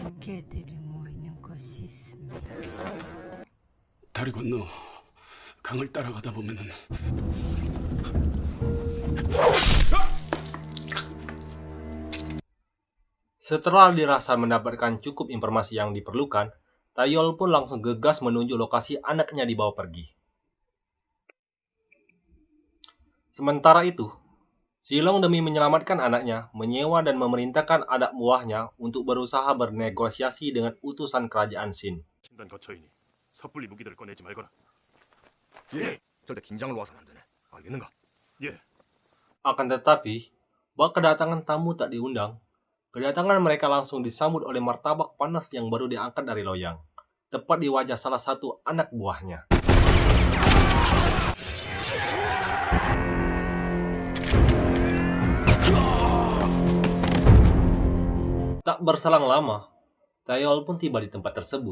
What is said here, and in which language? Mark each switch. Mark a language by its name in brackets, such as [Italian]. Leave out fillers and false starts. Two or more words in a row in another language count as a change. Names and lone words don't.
[Korean] 개들이 모이는 곳이 있습니다. 다리 건너 강을 따라가다 보면은 [Indonesian] Setelah dirasa mendapatkan cukup informasi yang diperlukan, Taeyol pun langsung gegas menuju lokasi anaknya dibawa pergi. Sementara itu, Silong demi menyelamatkan anaknya, menyewa dan memerintahkan anak buahnya untuk berusaha bernegosiasi dengan utusan kerajaan Shin. [Korean] 신단 거처이니 섣불리 무기들을 꺼내지 말거라. 예, 절대 긴장을 놓아서는 안 되네. 알겠는가? 예. [Indonesian] Akan tetapi, bahwa kedatangan tamu tak diundang, kedatangan mereka langsung disambut oleh martabak panas yang baru diangkat dari loyang, tepat di wajah salah satu anak buahnya. Tak berselang lama, Taeyol pun tiba di tempat tersebut.